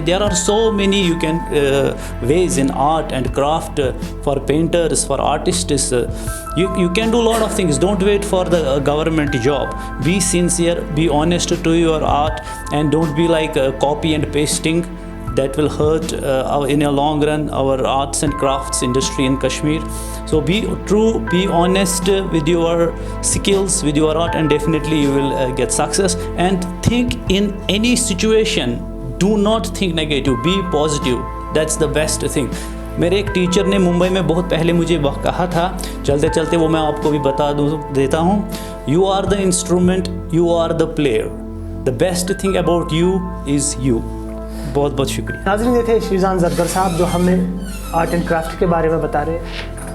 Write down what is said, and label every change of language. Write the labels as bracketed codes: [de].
[en] There are so many you can wage in art and craft, for painters, for artists, you can do a lot of things. Don't wait for the government job. Be sincere, be honest to your art, and don't be like copy and pasting. That will hurt in a long run our arts and crafts industry in Kashmir. So be true, be honest with your skills, with your art, and definitely you will get success. And think in any situation, do not think negative, be positive. That's the best thing. [hi] मेरे एक teacher ने मुंबई में बहुत पहले मुझे वह कहा था, चलते चलते वो मैं आपको भी बता देता हूँ। [en] You are the instrument, you are the player, the best thing about you is you. [hi] बहुत बहुत शुक्रिया। नाज़रीन, ये थे शीजान ज़रगर साहब जो हमें आर्ट एंड क्राफ्ट के बारे में बता रहे।